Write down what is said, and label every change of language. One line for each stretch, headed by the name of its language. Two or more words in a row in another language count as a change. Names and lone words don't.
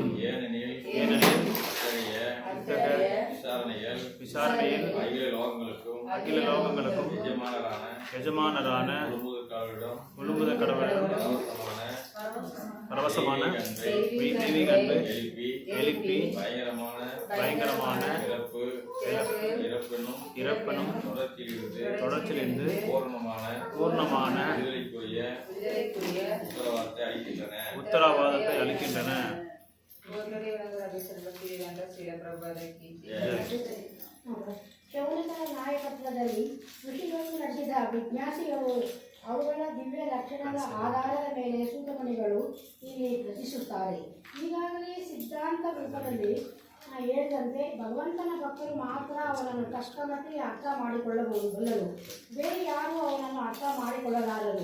Tamil: ஏனெனில் இத்தகைய விசாரணையில் அகில லோகங்களுக்கும் எஜமானரான முழுமுதற் கடவுளிடம் பரவசமான தெய்வீக அன்பு எழுப்பி பயங்கரமான இறப்பெனும் தொடர்ச்சியிலிருந்து பூர்ணமான உத்தரவாதத்தை அளிக்கின்றன.
Kannada: ಶೌನಕನ ನಾಯಕತ್ವದಲ್ಲಿ ಋಷಿಗಳು ನಡೆಸಿದ ವಿಜ್ಞಾಸಿಗಳು ಅವುಗಳ ದಿವ್ಯ ಲಕ್ಷಣದ ಆಧಾರದ ಮೇಲೆ ಸೂತಮಣಿಗಳು ಇಲ್ಲಿ ರಚಿಸುತ್ತಾರೆ. ಈಗಾಗಲೇ ಸಿದ್ಧಾಂತ ರೂಪದಲ್ಲಿ ಹೇಳಿದಂತೆ ಭಗವಂತನ ಭಕ್ತರು ಮಾತ್ರ ಅವನನ್ನು ತಕ್ಕಮಟ್ಟಿಗೆ ಅರ್ಥ ಮಾಡಿಕೊಳ್ಳಬಹುದು, ಬೇರೆ ಯಾರೂ ಅವನನ್ನು ಅರ್ಥ ಮಾಡಿಕೊಳ್ಳಲಾರರು.